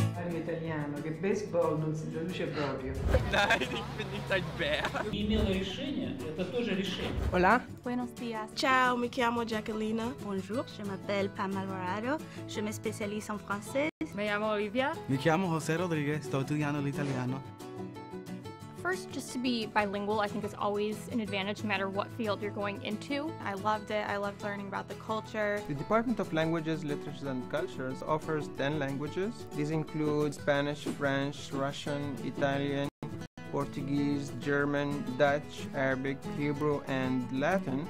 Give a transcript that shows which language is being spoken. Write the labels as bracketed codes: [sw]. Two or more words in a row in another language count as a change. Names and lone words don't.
[it] l'italiano, che baseball non si traduce proprio. [de] Nein, ich bin nicht ein Bär. [es] Hola. Buenos días. [it] Ciao, mi chiamo Jacqueline. [fr] Bonjour, je m'appelle Pam Alvarado. Je me spécialise en français. [es] Me llamo Olivia. [it] Mi chiamo José Rodríguez, sto studiando l'italiano. [en] First, just to be bilingual, I think is always an advantage no matter what field you're going into. I loved it. I loved learning about the culture. The Department of Languages, Literatures and Cultures offers 10 languages. These include Spanish, French, Russian, Italian, Portuguese, German, Dutch, Arabic, Hebrew, and Latin.